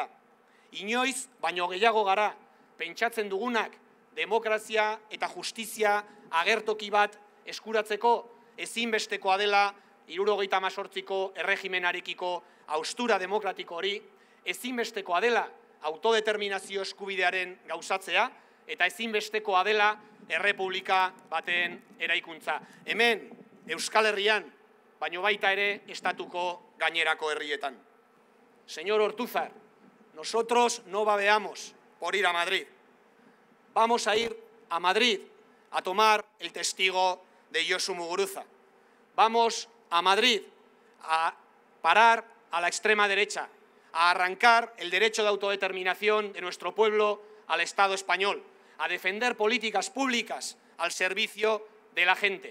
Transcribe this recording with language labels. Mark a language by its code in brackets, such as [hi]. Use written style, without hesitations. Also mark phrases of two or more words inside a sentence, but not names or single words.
[eu] Inoiz, baino gehiago gara, pentsatzen dugunak, demokrazia eta justizia agertoki bat eskuratzeko ezinbestekoa dela 78ko erregimenarekiko haustura demokratiko hori, ezinbestekoa dela autodeterminazio eskubidearen gauzatzea eta ezinbestekoa dela errepublika baten eraikuntza. Hemen, Euskal Herrian, baino baita ere estatuko gainerako herrietan. [es] Señor Ortúzar, nosotros no babeamos por ir a Madrid. Vamos a ir a Madrid a tomar el testigo de Josu Muguruza. Vamos a Madrid a parar a la extrema derecha, a arrancar el derecho de autodeterminación de nuestro pueblo al Estado español, a defender políticas públicas al servicio de la gente.